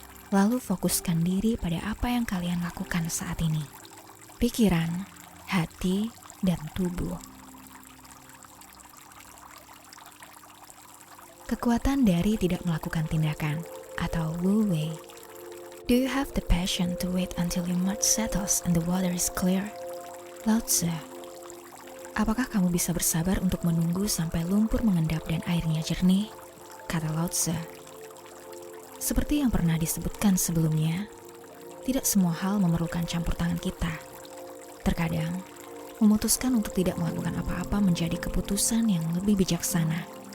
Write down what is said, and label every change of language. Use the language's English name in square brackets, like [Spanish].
[Indonesian] Lalu fokuskan diri pada apa yang kalian lakukan saat ini. Pikiran, hati, dan tubuh. Kekuatan dari tidak melakukan tindakan atau Wu Wei. [English] Do you have the passion to wait until your mud settles and the water is clear? Lao Tse. [Indonesian] Apakah kamu bisa bersabar untuk menunggu sampai lumpur mengendap dan airnya jernih? Kata Lao Tse. Seperti yang pernah disebutkan sebelumnya, tidak semua hal memerlukan campur tangan kita. Terkadang, memutuskan untuk tidak melakukan apa-apa menjadi keputusan yang lebih bijaksana.